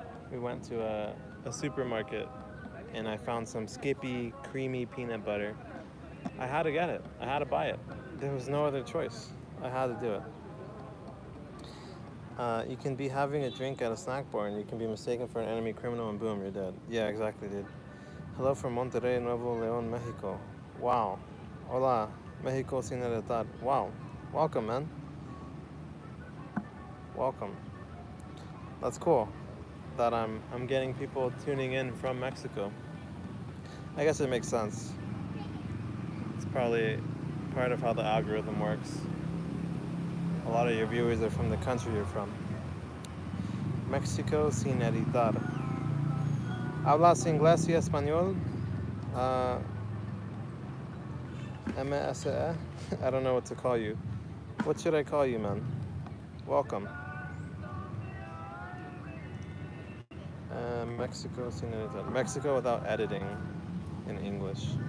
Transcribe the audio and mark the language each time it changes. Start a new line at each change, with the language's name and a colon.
English: We went to a supermarket and I found some Skippy creamy peanut butter. I had to get it. I had to buy it. There was no other choice. I had to do it. You can be having a drink at a snack bar and you can be mistaken for an enemy criminal and boom, you're dead. Yeah, exactly, dude. Hello from Monterrey, Nuevo León, Mexico. Wow.
Spanish: Hola, Mexico sin heredad.
English: Wow. Welcome, man. Welcome. That's cool that I'm getting people tuning in from Mexico. I guess it makes sense. It's probably part of how the algorithm works. A lot of your viewers are from the country you're from.
Spanish: Mexico sin heredar. ¿Hablas inglés y español?
English: MSE? I don't know what to call you. What should I call you, man? Welcome. Mexico, Mexico without editing in English.